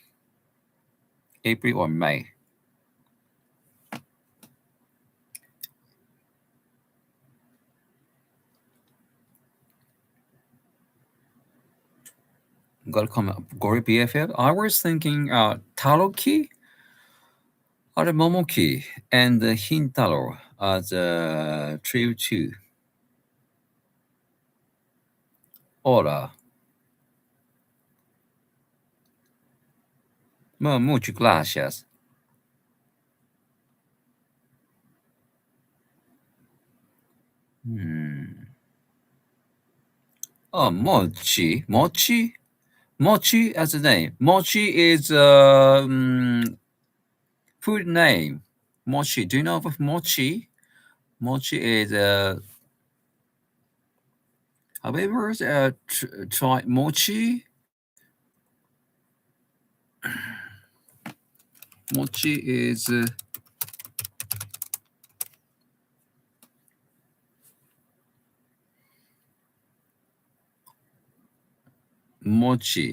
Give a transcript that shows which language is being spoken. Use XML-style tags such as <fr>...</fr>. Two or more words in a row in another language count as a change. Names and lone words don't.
<en>April or May. Got a comment. Gory BFF. I was thinking Taroki or the Momoki and the Hintaro as a trio too. Ora.</en> <es>Muchas gracias.</es> <en>Oh, Mochi. Mochi? Mochi as a name. Mochi is food name. Mochi. Do you know of Mochi? Mochi is have you ever tried mochi? Mochi is mochi.</en>